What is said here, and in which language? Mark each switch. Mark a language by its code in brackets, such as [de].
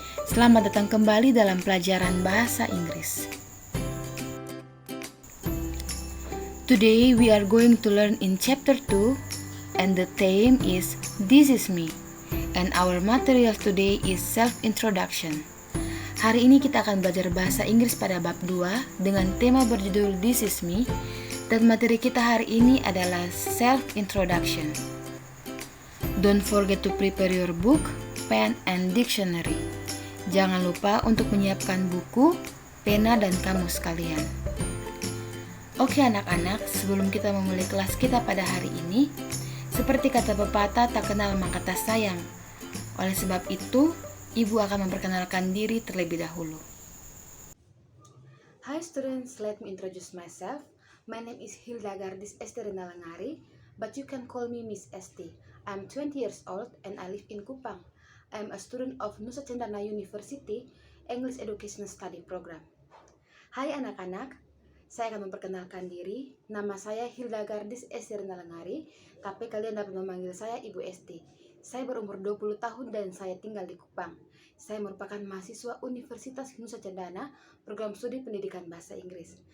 [id] Selamat datang kembali dalam pelajaran bahasa Inggris. [en] Today we are going to learn in chapter 2 and the theme is This is me. And our material today is self-introduction. [id] Hari ini kita akan belajar bahasa Inggris pada bab 2 dengan tema berjudul This is me. Dan materi kita hari ini adalah self-introduction. [en] Don't forget to prepare your book, pen, and dictionary. [id] Jangan lupa untuk menyiapkan buku, pena, dan kamus kalian. Oke anak-anak, sebelum kita memulai kelas kita pada hari ini, seperti kata pepatah, tak kenal maka tak sayang. Oleh sebab itu, Ibu akan memperkenalkan diri terlebih dahulu. [en] Hi students, let me introduce myself. My name is Hilda Gardis Esterina Langari, but you can call me Miss Esti. I'm 20 years old and I live in Kupang. I'm a student of Nusa Cendana University English Education Study Program. [id] Hai anak-anak, saya akan memperkenalkan diri. Nama saya Hilda Gardis Esterina Langari, tapi kalian dapat memanggil saya Ibu Esti. Saya berumur 20 tahun dan saya tinggal di Kupang. Saya merupakan mahasiswa Universitas Nusa Cendana, program studi pendidikan bahasa Inggris.